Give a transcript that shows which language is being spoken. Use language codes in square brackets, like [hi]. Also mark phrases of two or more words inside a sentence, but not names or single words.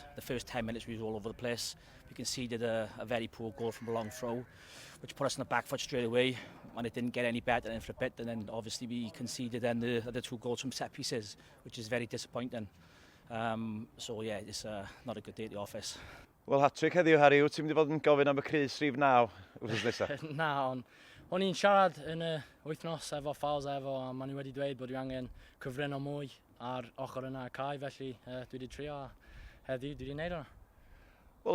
[en] The first 10 minutes we was all over the place. We conceded a very poor goal from a long throw, which put us on the back foot straight away, and it didn't get any better than for a bit. And then obviously we conceded then the 2 goals from set pieces, which is very disappointing. So yeah, it's not a good day at the office. [cy] Wel, hat-trick heddiw, Harry, wyt ti'n mynd i fod yn gofyn am y Crys rhif 9 wrth nesaf? Na, o'n i'n siarad yn y wythnos efo Fawz efo, a maen nhw wedi dweud bod dwi angen cyfrin o mwy ar ochr yna y cae, felly dwi wedi trio heddiw, dwi wedi gwneud hwnna. Wel,